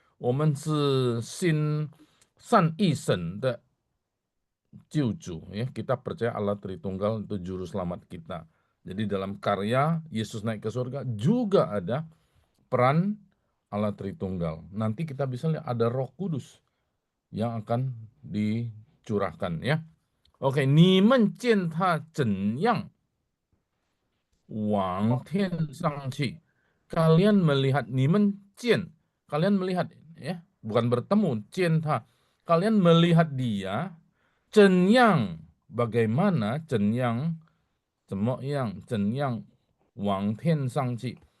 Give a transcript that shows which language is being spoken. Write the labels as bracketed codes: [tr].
[zh] 我们是心善一神的救主, [id] ya, kita percaya Allah Tritunggal itu juru selamat kita. Jadi dalam karya Yesus naik ke surga juga ada peran Allah Tritunggal. Nanti kita bisa lihat ada Roh Kudus yang akan dicurahkan, ya. [zh] Oke, 你们见他怎样往天上去. [id] Kalian melihat, [zh] 你们见, [id] kalian melihat, ya, bukan bertemu, [zh] 见他. [id] Kalian melihat dia, 怎样, bagaimana, 怎样, 怎么样, [zh] 怎样往天上去.